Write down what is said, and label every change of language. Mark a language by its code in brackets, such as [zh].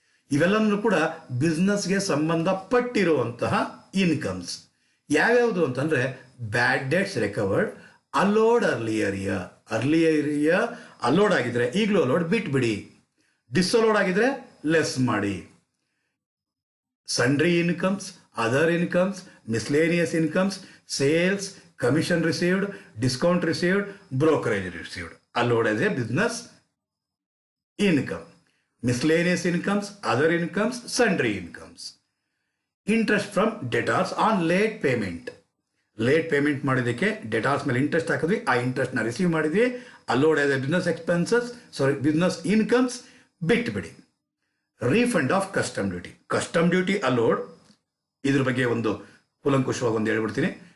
[kn] ಇವೆಲ್ಲನೂ ಕೂಡ ಬಿಸ್ನೆಸ್ಗೆ ಸಂಬಂಧಪಟ್ಟಿರುವಂತಹ ಇನ್ಕಮ್ಸ್. ಯಾವ್ಯಾವುದು ಅಂತಂದರೆ [en] bad debts recovered allowed earlier year allowed [kn] ಆಗಿದ್ರೆ ಈಗಲೂ [en] allowed [kn] ಬಿಟ್ಬಿಡಿ. ಡಿಸ್ಅಲೋಡ್ ಆಗಿದ್ರೆ ಲೆಸ್ ಮಾಡಿ. [en] sundry incomes, other incomes, miscellaneous incomes, sales, commission received, discount received, brokerage received, allowed as a business income. Miscellaneous incomes, other incomes, sundry incomes. Interest from debtors on late payment. [kn] Late payment ಮಾಡಿದ್ದಕ್ಕೆ ಡೆಟಾರ್ಸ್ ಮೇಲೆ interest ಹಾಕಿದ್ವಿ, ಆ ಇಂಟ್ರೆಸ್ಟ್ನ receive ಮಾಡಿದ್ವಿ, [en] allowed as a business expenses, business incomes [kn] ಬಿಟ್ಬಿಡಿ. [en] Refund of custom duty allowed. [kn] ಇದ್ರ ಬಗ್ಗೆ ಒಂದು ಕೂಲಂಕುಷವಾಗಿ ಒಂದು ಹೇಳ್ಬಿಡ್ತೀನಿ.